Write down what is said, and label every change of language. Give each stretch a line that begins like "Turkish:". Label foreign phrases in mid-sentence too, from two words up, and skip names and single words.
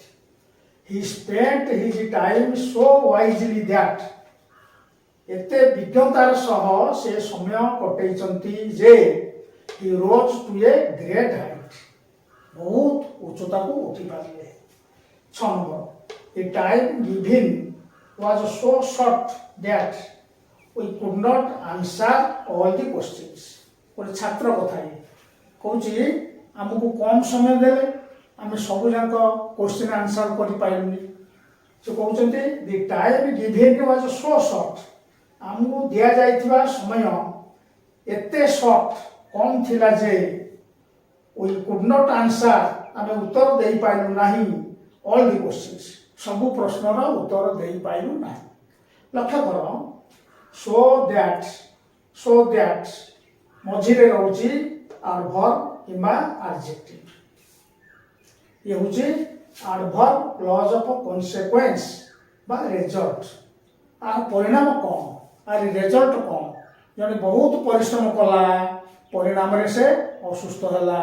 English: he spent his time so wisely that
Odia: ଏତେ ବିଜ୍ଞତାର ସହ ସେ ସମୟ କଟେଇଛନ୍ତି ଯେ
English: he rose to a great height
Odia: ବହୁତ ଉଚ୍ଚତାକୁ ଉଠିପାରିଲେ।
English: 6 number a time given was so short that we could not answer all the questions।
Odia: ଗୋଟେ ଛାତ୍ର କଥା କହୁଛି ଆମକୁ କମ୍ ସମୟ ଦେଲେ ଆମେ ସବୁ ଯାକ
English: question answer
Odia: କରିପାରିଲୁନି। ସେ କହୁଛନ୍ତି
English: the time given was so short
Odia: ଆମକୁ ଦିଆଯାଇଥିବା ସମୟ ଏତେ ସର୍ଟ କମ୍ ଥିଲା ଯେ
English: we could not answer
Odia: ଆମେ ଉତ୍ତର ଦେଇପାରିଲୁ ନାହିଁ
English: all the questions
Odia: ସବୁ ପ୍ରଶ୍ନର ଉତ୍ତର ଦେଇପାରିଲୁ ନାହିଁ। ଲକ୍ଷ୍ୟ କର
English: so that
Odia: ମଝିରେ ରହୁଛି ଆଡଭର୍ବ କିମ୍ବା ଆଡଜେକ୍ଟିଭ। ଇଏ ହେଉଛି
English: adverb clause of consequence ବା ରେଜଲ୍ଟ।
Odia: ଆର ପରିଣାମ କ'ଣ, ଆର ରେଜଲ୍ଟ କ'ଣ? ଜଣେ ବହୁତ ପରିଶ୍ରମ କଲା, ପରିଣାମରେ ସେ ଅସୁସ୍ଥ ହେଲା।